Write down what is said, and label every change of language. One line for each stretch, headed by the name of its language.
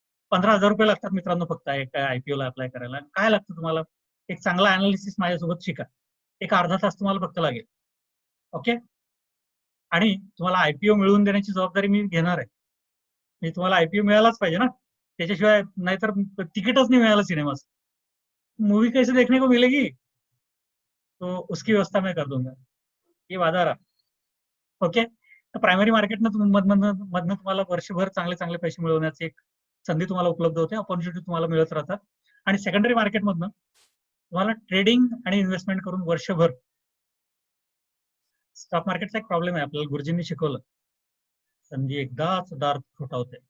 Marathi: 15,000 रुपये लागतात मित्रांनो फक्त एका आयपीओला अप्लाय करायला. काय लागतं तुम्हाला? एक चांगला अनालिसिस माझ्यासोबत शिका. एक अर्धा तास तुम्हाला फक्त लागेल. ओके. आणि तुम्हाला आयपीओ मिळवून देण्याची जबाबदारी मी घेणार आहे. म्हणजे तुम्हाला आयपीओ मिळालाच पाहिजे ना, त्याच्याशिवाय नाहीतर तिकीटच नहीं मिळालं सिनेमाचं.
Hindi: मूवी कैसे देखने को मिलेगी, तो उसकी व्यवस्था मैं कर दूंगा. ये वादा रहा. ओके.
Marathi: तर प्रायमरी मार्केटनं मधनं तुम्हाला वर्षभर चांगले चांगले पैसे मिळवण्याची एक संधी तुम्हाला उपलब्ध होते, ऑपॉर्च्युनिटी तुम्हाला मिळत राहतात. आणि सेकंडरी मार्केटमधनं तुम्हाला ट्रेडिंग आणि इन्व्हेस्टमेंट करून वर्षभर. स्टॉक मार्केटचा एक प्रॉब्लेम आहे, आपल्याला गुरुजींनी शिकवलं. संधी एकदाच दार ठोठावते.